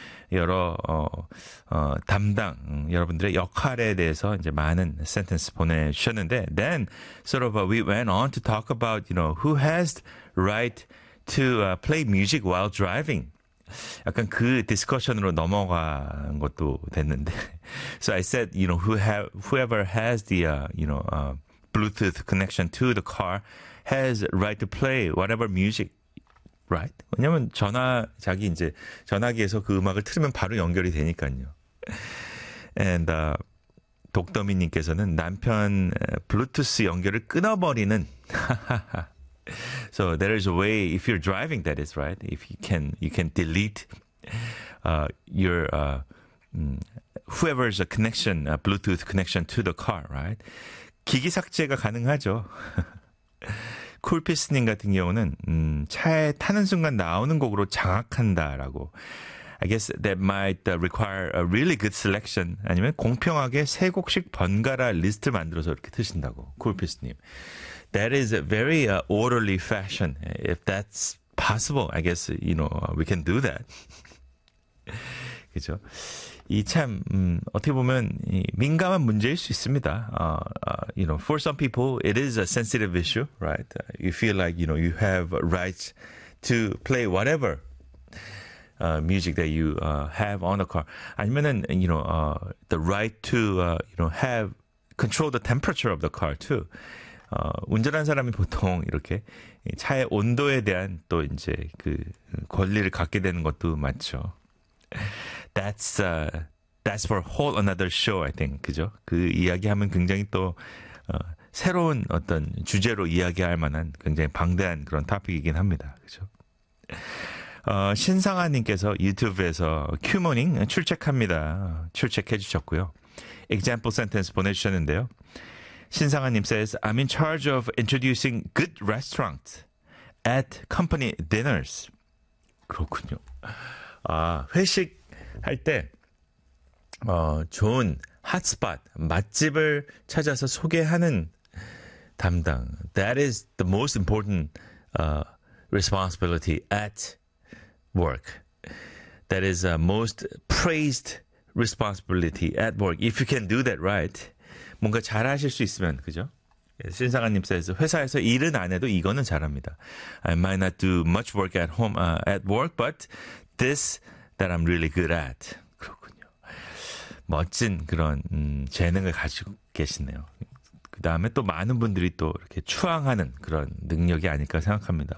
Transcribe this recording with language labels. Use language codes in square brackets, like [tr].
[ko] 여러 담당 여러분들의 역할에 대해서 이제 많은 sentence 보내주셨는데, [en] then sort of we went on to talk about, you know, who has right to play music while driving. [ko] 약간 그 discussion으로 넘어간 것도 됐는데, [en] so I said, you know, whoever has the Bluetooth connection to the car has right to play whatever music. Right. [ko] 왜냐면 전화 자기 이제 전화기에서 그 음악을 틀으면 바로 연결이 되니까요. And 독더미님께서는 남편 블루투스 연결을 끊어버리는. [en] So there is a way if you're driving, that is right. If you can delete whoever's a connection, a Bluetooth connection to the car, right? [ko] 기기 삭제가 가능하죠. 쿨피스님 같은 경우는 차에 타는 순간 나오는 곡으로 장악한다라고. [en] I guess that might require a really good selection. [ko] 아니면 공평하게 세 곡씩 번갈아 리스트 만들어서 이렇게 트신다고. [en] 쿨피스님. That is a very orderly fashion. If that's possible, I guess, you know, we can do that. [ko] 그죠? 이 참 어떻게 보면 이 민감한 문제일 수 있습니다. [en] You know, for some people, it is a sensitive issue, right? You feel like, you know, you have rights to play whatever music that you have on the car. [ko] 아니면은, [en] you know, the right to, you know, have control the temperature of the car too. [ko] 운전한 사람이 보통 이렇게 차의 온도에 대한 또 이제 그 권리를 갖게 되는 것도 맞죠. [en] That's for whole another show, I think. [ko] 그죠? 그 이야기하면 굉장히 또 새로운 어떤 주제로 이야기할 만한 굉장히 방대한 그런 토픽이긴 합니다. 그죠? 신상아님께서 유튜브에서 큐모닝 출첵합니다. 출첵해 주셨고요. [en] Example sentence [ko] 보내주셨는데요. [en] 신상아님 says, I'm in charge of introducing good restaurants at company dinners. [ko] 그렇군요. 아, 회식 할 때 좋은 핫스팟 맛집을 찾아서 소개하는 담당. [en] That is the most important responsibility at work. That is the most praised responsibility at work. If you can do that right, [ko] 뭔가 잘하실 수 있으면 그죠? 신상아님 says 회사에서 일은 안 해도 이거는 잘합니다. [en] I might not do much work at home at work, but this that I'm really good at. [ko] 그렇군요. 멋진 그런 재능을 가지고 계시네요. 그 다음에 또 많은 분들이 또 이렇게 추앙하는 그런 능력이 아닐까 생각합니다.